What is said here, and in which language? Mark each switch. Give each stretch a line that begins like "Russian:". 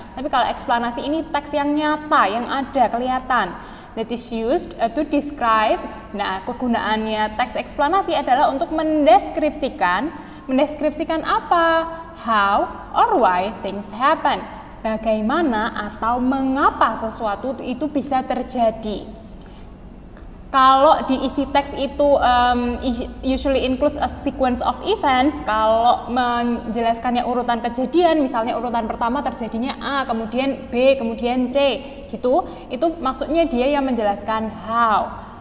Indonesian: Tapi kalau eksplanasi ini teks yang nyata, yang ada, kelihatan.
English: That is used to describe.
Indonesian: Nah, kegunaannya teks eksplanasi adalah untuk mendeskripsikan apa?
English: How or why things happen.
Indonesian: Bagaimana atau mengapa sesuatu itu bisa terjadi. Kalau di isi teks itu
English: usually includes a sequence of events,
Indonesian: kalau menjelaskannya urutan kejadian, misalnya urutan pertama terjadinya A, kemudian B, kemudian C, gitu, itu maksudnya dia yang menjelaskan how.